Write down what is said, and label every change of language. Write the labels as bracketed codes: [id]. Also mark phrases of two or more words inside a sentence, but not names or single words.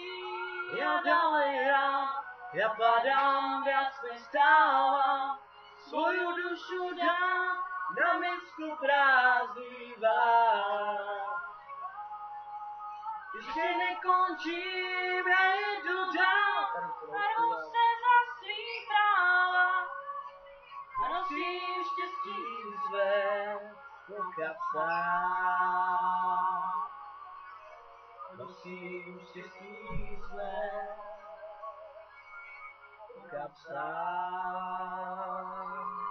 [sk] Ja ďalej hrám, ja padám, viac nestávam. Svoju dušu dám na misku prázdných vách. Ešte nekončím, [cs] ja jedu dál a rvu se za svý práva. a nosím štěstí své po kapsách. Nosím štěstí své po kapsách.